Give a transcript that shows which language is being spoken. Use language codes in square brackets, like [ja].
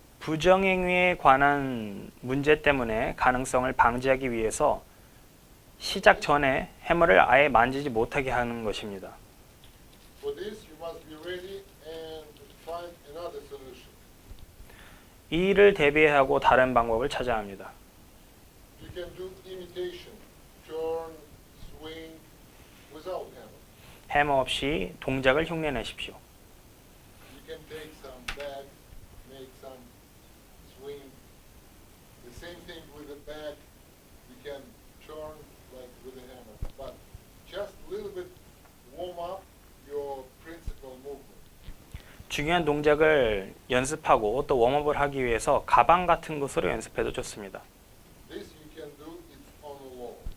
[ko] 부정행위에 관한 문제 때문에 가능성을 방지하기 위해서 시작 전에 해머를 아예 만지지 못하게 하는 것입니다. [en] For this you must be ready and find another solution. [ko] 이를 대비하고 다른 방법을 찾아야 합니다. [en] You can do imitation, turn, swing without hammer. [ko] 해머 없이 동작을 흉내내십시오. [en] You can take some bag, make some swing. The same thing with the bag. You can turn like with a hammer, but just a little bit warm up your principal movement. [ko] 중요한 동작을 연습하고 또 웜업을 하기 위해서 가방 같은 것으로 연습해도 좋습니다. [en] This you can do it on a wall.